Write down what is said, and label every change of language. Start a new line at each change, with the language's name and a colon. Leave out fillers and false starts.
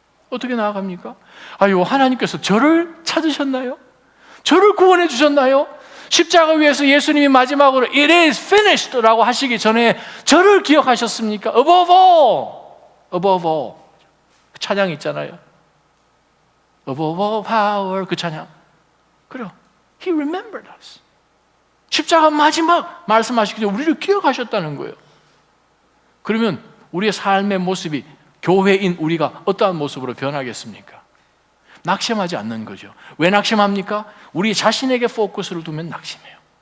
Korean: 어떻게 나아갑니까? 아유, 하나님께서 저를 찾으셨나요? 저를 구원해 주셨나요? 십자가 위에서 예수님이 마지막으로
English: It is finished
Korean: 라고 하시기 전에 저를 기억하셨습니까? Above all 그 찬양 있잖아요. Above all power, 그 찬양.
English: 그래요. He remembered us.
Korean: 십자가 마지막 말씀하시기 전에 우리를 기억하셨다는 거예요. 그러면 우리의 삶의 모습이, 교회인 우리가 어떠한 모습으로 변하겠습니까? 낙심하지 않는 거죠. 왜 낙심합니까? 우리 자신에게 포커스를 두면 낙심해요.